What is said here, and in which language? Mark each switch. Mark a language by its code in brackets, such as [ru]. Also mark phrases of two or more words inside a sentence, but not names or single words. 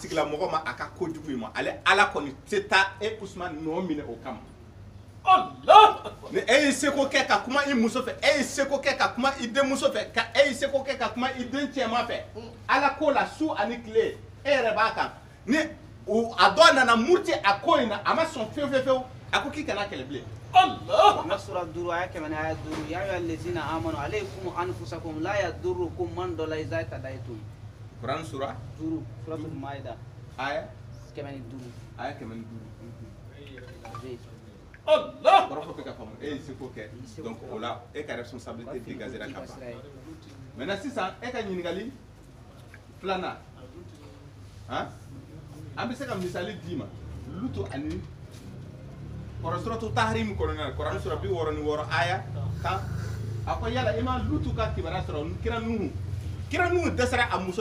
[bm] tigilamɔgɔ ma a ka kojugu ma ale ala kɔni tɛ taa e Usman nɔ minɛ o kama ni e ye seko kɛ ka kuma i muso fɛ e ye seko kɛ ka kuma i denmuso fɛ ka e ye seko kɛ ka kuma i den cɛman fɛ ala ko la su ani tile e yɛrɛ b'a kan ni a dɔ nana muruti a ko in na a ma sɔn fiyewu fiyewu a ko k'i kana kɛlɛ bilen. [ar] Sura 5 aya 8 aya 5 يا أيها الذين آمنوا عليكم أنفسكم لا يضركم من ضل إذا اهتديتم. [bm] Quran sura suratul Maida aya 8 aya 8. Allah kɔrɔ fɔ bɛ ka faamu e ye seko kɛ donc o la e ka [fr] responsabilité dégagera [bm] ka ban maintenant sisan e ka ɲininkali filanan an bɛ se ka misali d'i ma lutu ani kɔrɔ suratu tahrim kɔnɔna na Quran sura 66 aya 10 a ko yala i ma lutu ka kibaruya sɔrɔ kira nuhu dɛsɛra a muso